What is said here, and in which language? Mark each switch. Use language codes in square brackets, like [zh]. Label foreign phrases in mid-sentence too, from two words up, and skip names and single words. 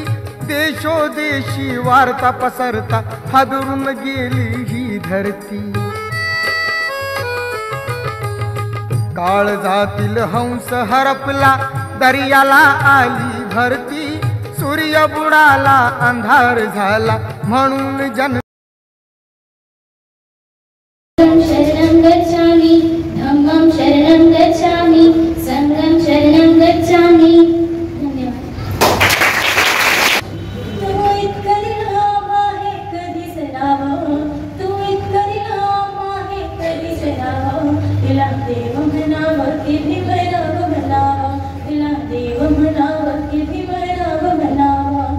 [mr] देशोदेशी वार्ता पसरता हादरून गेली ही धरती। काळजातील हंस हरपला दर्याला आली भरती। सूर्य बुडाला अंधार झाला म्हणून जन [pi] शरणं गच्छामि, धम्मं शरणं गच्छामि, संघं शरणं गच्छामि। [mr] धन्यवाद। तू इतकं दिलं आहे कधी सरावं, तू इतकं दिलं आहे कधी सरावं। तिला देव म्हणावं की भीमराव म्हणावं, तिला देव म्हणावं की भीमराव म्हणावं।